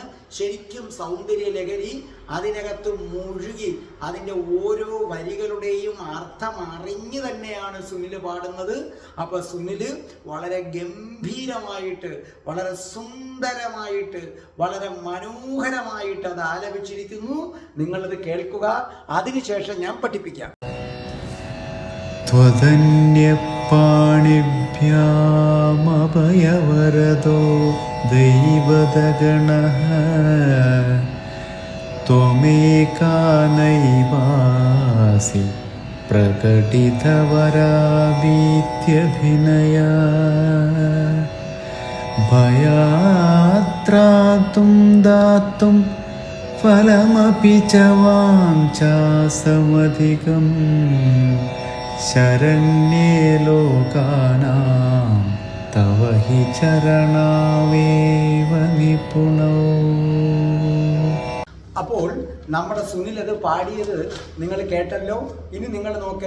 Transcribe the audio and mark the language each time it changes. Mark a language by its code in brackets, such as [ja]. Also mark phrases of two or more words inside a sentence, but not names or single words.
[ml] ശരിക്കും സൗന്ദര്യ ലഹരി അതിനകത്ത് മുഴുകി അതിൻ്റെ ഓരോ വരികളുടെയും അർത്ഥം അറിഞ്ഞു തന്നെയാണ് സുനിൽ പാടുന്നത്. അപ്പൊ സുനില് വളരെ ഗംഭീരമായിട്ട്, വളരെ സുന്ദരമായിട്ട്, വളരെ മനോഹരമായിട്ട് അത് ആലപിച്ചിരിക്കുന്നു. നിങ്ങളത് കേൾക്കുക, അതിനുശേഷം ഞാൻ പഠിപ്പിക്കാം. [sa] त्वदन्यपाणिभ्यामभयवरदो दैवतगणः त्वमेका नैवासि प्रकटितवराभीत्यभिनया भयात्रातुं दातुं फलमपि च वाञ्छासमधिकम् ശരണ്യേ ലോകാനാം തവ ഹി ചരണാവേവ നിപുണോ. [ml] അപ്പോൾ നമ്മുടെ സുനിൽ അത് പാടിയത് നിങ്ങൾ കേട്ടല്ലോ. ഇനി നിങ്ങൾ നോക്കേ.